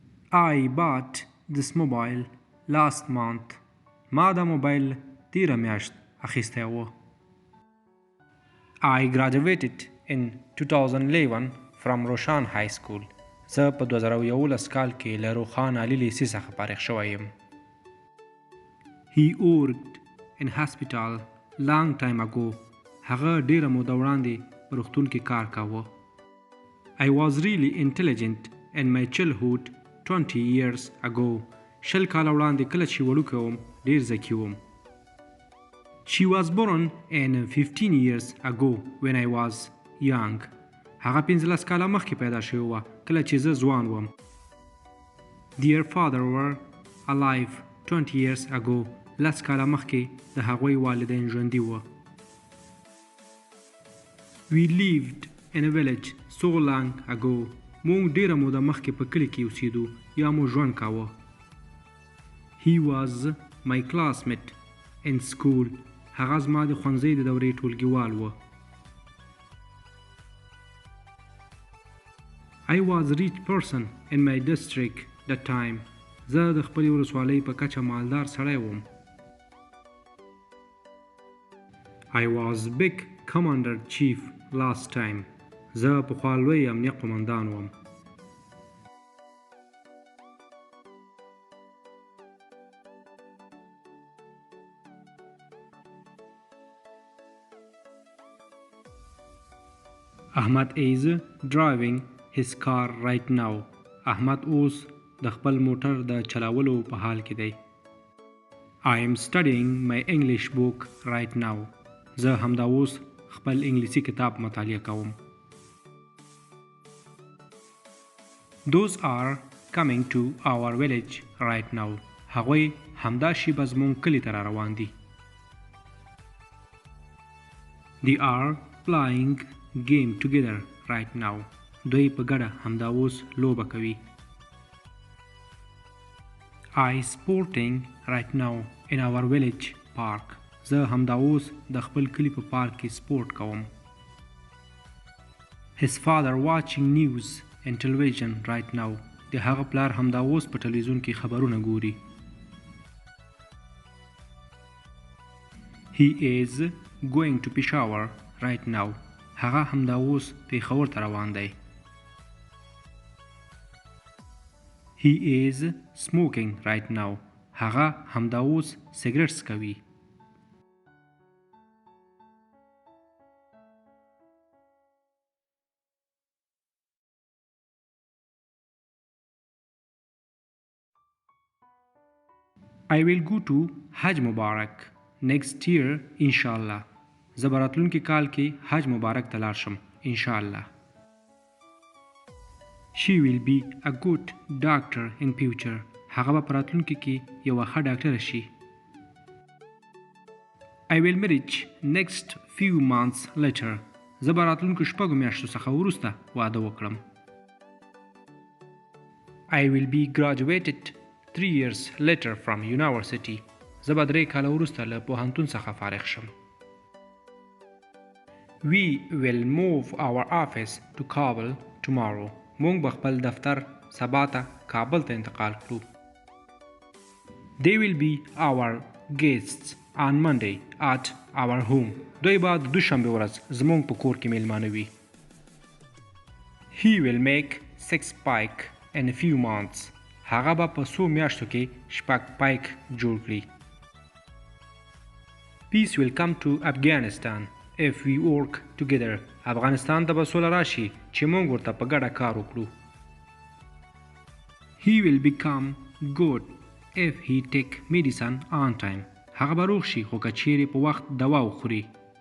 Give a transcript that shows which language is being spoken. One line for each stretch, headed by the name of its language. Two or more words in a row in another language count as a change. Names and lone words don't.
English: I bought this mobile last month.
Pashto: ما دا موبایل تیره میاشت اخیستی و.
English: I graduated in 2011 from روشان High School.
Pashto: زه په 2011 کال کې له روخان عالی لیسې څخه فارغ شوی یم.
English: He worked in hospital long time ago.
Pashto: هغه ډیره موده وړاندې په روغتون کې کار کاوه.
English: I was really intelligent in my childhood 20 years ago.
Pashto: شل کاله وړاندې کله چې وړوکی وم ډیر ذکي وم.
English: She was born in 15 years ago when I was young.
Pashto: هغه 15 کاله مخکې پیدا شوې وه کله چې زه ځوان وم.
English: Their father were alive 20 years ago.
Pashto: 10 کاله مخکې د هغوی والدین ژوندي وه.
English: We lived in a village so long ago.
Pashto: مونږ ډیره موده مخکې په کلي کې اوسېدو یا مو ژوند کاوه.
English: He was my classmate in school.
Pashto: هغه زما د ښوونځي د دورې ټولګیوال و.
English: I was a rich person in my district that time.
Pashto: زه د خپلې ولسوالۍ په کچه مالدار سړی وم.
English: I was big commander chief last time.
Pashto: زه پخوا لوی امنیه قمندان وم.
English: Ahmad is driving his car right now.
Pashto: احمد اوس د خپل موټر د چلاولو په حال کې دی.
English: I am studying my English book right now.
Pashto: زه همدا اوس خپل انګلیسي کتاب مطالعه کوم.
English: Those are coming to our village right now.
Pashto: هغوی همدا شیبه زموږ کلي ته را روان دي.
English: They are playing game together right now.
Pashto: دوی په ګډه همدا اوس لوبه کوي.
English: I sporting right now in our village park.
Pashto: زه همدا اوس د خپل کلي په پارک کې سپورت کوم.
English: His father watching news in television right now.
Pashto: د هغه پلار همدا اوس په تلویزیون کې خبرونه ګوري.
English: He is going to Peshawar right now.
Pashto: هغه همدا اوس پیښور ته روان دی.
English: He is smoking right now.
Pashto: هغه همدا اوس سیګریټ څکوي.
English: I will go to
Pashto: حج مبارک
English: next year
Arabic: انشاءالله.
Pashto: زه به راتلونکي کال کې حج مبارک ته لاړ شم
Arabic: انشاءالله.
English: She will be a good doctor in future.
Pashto: هغه به په راتلونکي کې یوه ښه ډاکټره شي.
English: I will marry next few months later.
Pashto: زه به راتلونکو شپږو میاشتو څخه وروسته واده وکړم.
English: I will be graduated 3 years later from university.
Pashto: زه به 3 کاله وروسته له پوهنتون څخه فارغ شم.
English: We will move our office to Kabul tomorrow.
Pashto: مونږ به خپل دفتر سبا ته کابل ته انتقال کړو.
English: They will be our guests on Monday at our home.
Pashto: دوی به د دوشنبې ورځ زمونږ په کور کې میلمانه وي.
English: He will make 6 pike in a few months.
Pashto: هغه به په څو میاشتو کې 6 پایک جوړ کړي.
English: Peace will come to Afghanistan if we work together.
Pashto: افغانستان ته به سوله راشي چې موږ ورته په ګډه کار وکړو.
English: He will become good if he take medicine on time.
Pashto: هغه به روغ شي خو که چیرې په وخت دوا وخوري.